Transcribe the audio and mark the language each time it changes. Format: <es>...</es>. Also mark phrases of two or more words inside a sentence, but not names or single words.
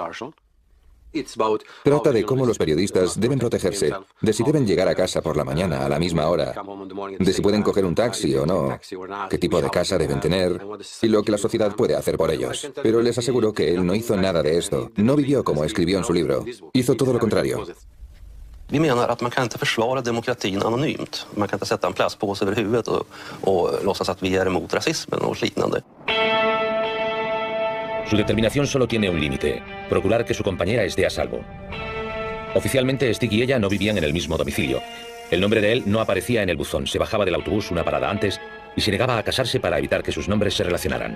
<es>Trata de cómo los periodistas deben protegerse, de si deben llegar a casa por la mañana a la misma hora, de si pueden coger un taxi o no, qué tipo de casa deben tener y lo que la sociedad puede hacer por ellos. Pero les aseguro que él no hizo nada de esto, no vivió como escribió en su libro, hizo todo lo contrario.</es> <sv>Vi menar att man kan inte försvara demokratin anonymt. Man kan inte sätta en plastpåse över huvudet och låtsas att vi är emot rasismen och liknande.</sv> <es>Su determinación solo tiene un límite, procurar que su compañera esté a salvo. Oficialmente, Stieg y ella no vivían en el mismo domicilio. El nombre de él no aparecía en el buzón, se bajaba del autobús una parada antes y se negaba a casarse para evitar que sus nombres se relacionaran.</es>